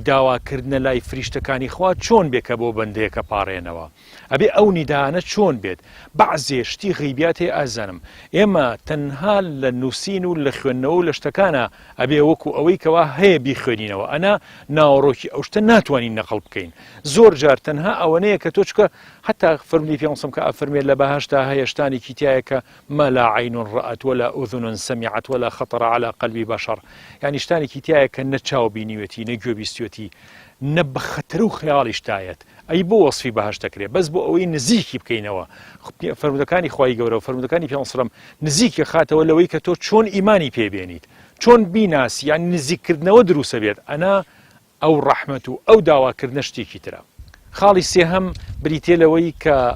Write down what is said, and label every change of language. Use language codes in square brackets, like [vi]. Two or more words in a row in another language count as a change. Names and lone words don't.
[ckb] داواکردنە لای فریشتەکانی خوا چۆن بێ کە بۆ بەندەیەکە پاڕێنەوە ئەبێ ئەو نیدانە چۆن بێت بەعزێ شتی غیبیات هەیە ئازانم ئێمە تەنها لە نووسین و لە خوێندنەوە و لە شتەکانە ئەبێ وەکو ئەوەی کەوا هەیە بیخوێنینەوە ئەنا ناوەڕۆکی ئەو شتە ناتوانین نەقڵ بکەین زۆر جار تەنها ئەوەنەیە کە تۆ چکە حتا فەرمووی پێغەمبەر کە ئەفەرمێت لە بەهەشتا هەیە شتانێکی تایە کە [ar] ما لا عین رأت ولا أذن سمعت ولا خطر على قلب بشر [ckb] یعنی شتانێکی تایە کە نە چاو بینیوەتی نە گوێ بیستوەتی نە بە خەتەر و خەیاڵیش تایەت ئەی بۆ وەسفی بەهەشتەکرێ بەس بۆ ئەوەی نزیکی بکەینەوە فەرمودەکانی خوای گەورە و فەرمودەکانی پێغەمبەر نزیکی خاتەوە لەوەی کە تۆ چۆن ئیمانی پێبێنیت چۆن بیناسی یعنی نزیککردنەوە دروسە بێت ئەنا ئەو ڕەحمەت و ئەو داواکردنە شتێکی ترە خاڵی سێهەم بریتێ لەوەی کە